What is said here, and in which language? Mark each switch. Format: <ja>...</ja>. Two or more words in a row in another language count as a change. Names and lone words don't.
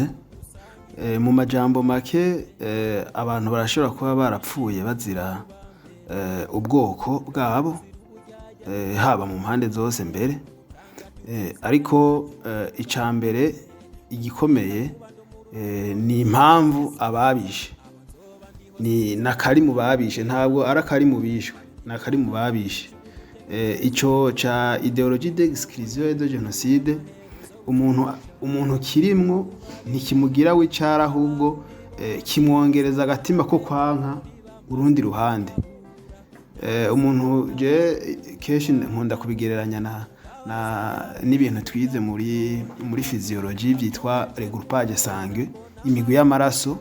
<rn>Mu majambo make, abantu barashobora kuba barapfuye bazira ubwoko bwabo, haba mu mpande zose mbere, ariko icambere igikomeye ni impamvu ababishe, ni nakari mu babishe, ntabwo arakari mu bishwe, nakari mu babishe. Ico ca</rn> <fr>idéologie d'exclusion et de génocide,</fr> <rn>umuntu kirimwo ntikimugira wicara, ahubwo kimwongereza agatima ko kwanka urundi ruhande. Umuntu je keshi nkunda kubigereranya n'ibintu twize muri physiologie byitwa</rn> <fr>regroupage sanguin,</fr> <rn>imigwi y'amaraso.</rn>